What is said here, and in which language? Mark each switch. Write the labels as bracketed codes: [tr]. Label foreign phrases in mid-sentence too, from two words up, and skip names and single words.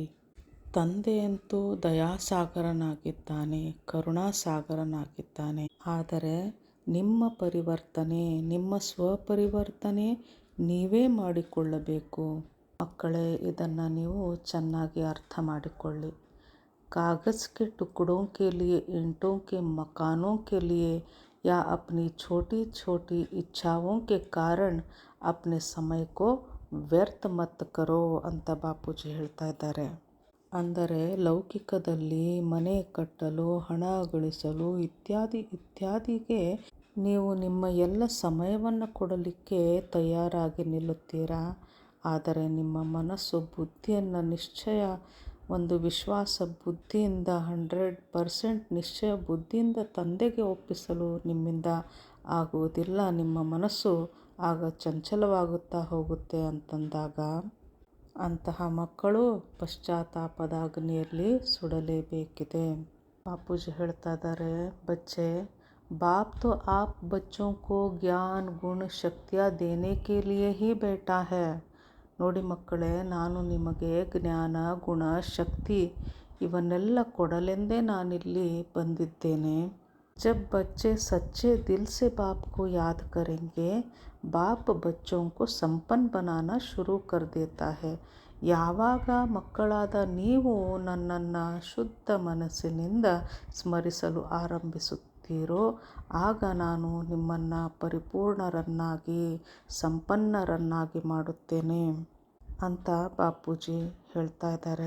[kn] ತಂದೆಯಂತೂ ದಯಾಸಾಗರನಾಗಿದ್ದಾನೆ, ಕರುಣಾಸಾಗರನಾಗಿದ್ದಾನೆ. ಆದರೆ ನಿಮ್ಮ ಪರಿವರ್ತನೆ, ನಿಮ್ಮ ಸ್ವಪರಿವರ್ತನೆ ನೀವೇ ಮಾಡಿಕೊಳ್ಳಬೇಕು. ಮಕ್ಕಳೇ, ಇದನ್ನು ನೀವು ಚೆನ್ನಾಗಿ ಅರ್ಥ ಮಾಡಿಕೊಳ್ಳಿ. [hi] कागज़ के टुकड़ों के लिए, ईंटों के मकानों के लिए या अपनी छोटी छोटी इच्छाओं के कारण अपने समय को व्यर्थ मत करो [kn] ಅಂತ ಬಾಪೂಜಿ ಹೇಳ್ತಾ ಇದ್ದಾರೆ. ಅಂದರೆ ಲೌಕಿಕದಲ್ಲಿ ಮನೆ ಕಟ್ಟಲು, ಹಣ ಗಳಿಸಲು ಇತ್ಯಾದಿಗೆ ನೀವು ನಿಮ್ಮ ಎಲ್ಲ ಸಮಯವನ್ನು ಕೊಡಲಿಕ್ಕೆ ತಯಾರಾಗಿ ನಿಲ್ಲುತ್ತೀರಾ. ಆದರೆ ನಿಮ್ಮ ಮನಸ್ಸು ಬುದ್ಧಿಯನ್ನು ನಿಶ್ಚಯ, ಒಂದು ವಿಶ್ವಾಸ ಬುದ್ಧಿಯಿಂದ 100% ನಿಶ್ಚಯ ಬುದ್ಧಿಯಿಂದ ತಂದೆಗೆ ಒಪ್ಪಿಸಲು ನಿಮ್ಮಿಂದ ಆಗುವುದಿಲ್ಲ. ನಿಮ್ಮ ಮನಸ್ಸು ಆಗ ಚಂಚಲವಾಗುತ್ತಾ ಹೋಗುತ್ತೆ ಅಂತಂದಾಗ ಅಂತಹ ಮಕ್ಕಳು ಪಶ್ಚಾತ್ತಾಪದ ಅಗ್ನಿಯಲ್ಲಿ ಸುಡಲೇಬೇಕಿದೆ. ಬಾಪೂಜಿ ಹೇಳ್ತಾ ಇದ್ದಾರೆ, [hi] ಬಚ್ಚೆ बाप तो आप बच्चों को ज्ञान गुण शक्तियाँ देने के लिए ही बैठा है. [kn] ನೋಡಿ ಮಕ್ಕಳೇ, ನಾನು ನಿಮಗೆ ಜ್ಞಾನ, ಗುಣ, ಶಕ್ತಿ ಇವನ್ನೆಲ್ಲ ಕೊಡಲೆಂದೇ ನಾನಿಲ್ಲಿ ಬಂದಿದ್ದೇನೆ. [hi] जब बच्चे सच्चे दिल से बाप को याद करेंगे, बाप बच्चों को संपन्न बनाना शुरू कर देता है. [kn] ಯಾವಾಗ ಮಕ್ಕಳಾದ ನೀವು ನನ್ನನ್ನು ಶುದ್ಧ ಮನಸ್ಸಿನಿಂದ ಸ್ಮರಿಸಲು ಆರಂಭಿಸುತ್ತೀರೋ ಆಗ ನಾನು ನಿಮ್ಮನ್ನು ಪರಿಪೂರ್ಣರನ್ನಾಗಿ, ಸಂಪನ್ನರನ್ನಾಗಿ ಮಾಡುತ್ತೇನೆ ಅಂತ ಬಾಪೂಜಿ ಹೇಳ್ತಾ ಇದ್ದಾರೆ.